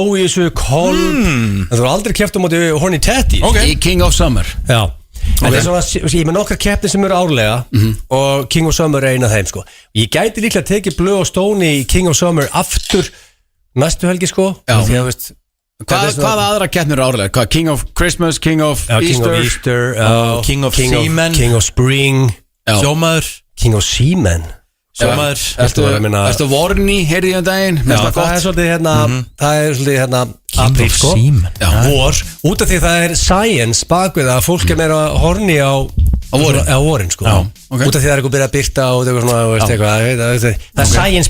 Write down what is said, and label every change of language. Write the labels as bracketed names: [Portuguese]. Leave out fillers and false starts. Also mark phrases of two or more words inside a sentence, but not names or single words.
[Icelandic] í þessu, Kolb, en þú hefur aldrei keppt á móti Horny Teddy. Í King of Summer. Já. En það er svona, ég með nokkra keppni sem eru árlega og King of Summer er eina af þeim sko. Ég gæti líklega að tekið Blö og Stóni í King of Summer aftur næstu helgi sko. Já. Því að veist Hvaða aðra keppnir eru árlega? King of Christmas, King of Easter, King of Seamen, King of Spring, Sjómaður, King of Seamen. Sjómaður. Erstu vorni, heyrði ég daginn? Já, það er svolítið apríl sko. Vor, út af því það er science bakvið að fólk er meira horni á vorin sko. Út af því það er eitthvað byrjað að byrta og það er science.